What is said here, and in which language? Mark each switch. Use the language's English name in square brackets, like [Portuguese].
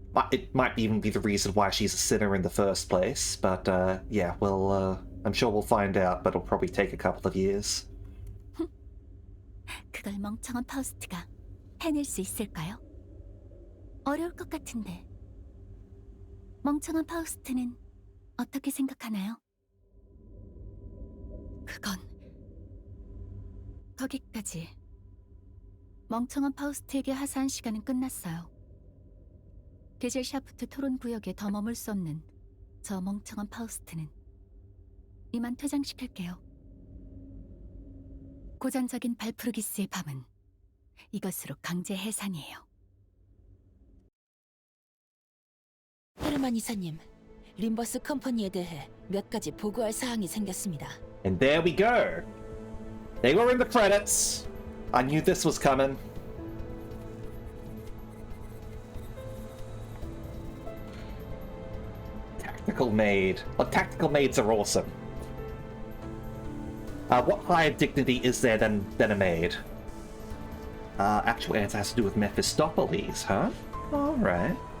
[English] It might even be the reason why she's a sinner in the first place. But yeah, well, I'm sure we'll find out. But it'll probably take a couple of years. [Korean] 그걸 멍청한 파우스트가 해낼 수 있을까요? 어려울 것 같은데. 멍청한 파우스트는 어떻게 생각하나요? 그건 거기까지. 멍청한 파우스트에게 하사한 시간은 끝났어요. 게젤샤프트 토론 구역에 더 머물 수 없는 저 멍청한 파우스트는 이만 퇴장시킬게요. 고전적인 발프루기스의 밤은 이것으로 강제 해산이에요. 헤르만 이사님, 림버스 컴퍼니에 대해 몇 가지 보고할 사항이 생겼습니다. [English] And there we go. They were in the credits. I knew this was coming. Tactical maid. Well, tactical maids are awesome. What higher dignity is there than a maid? Actual answer has to do with Mephistopheles, huh? Alright.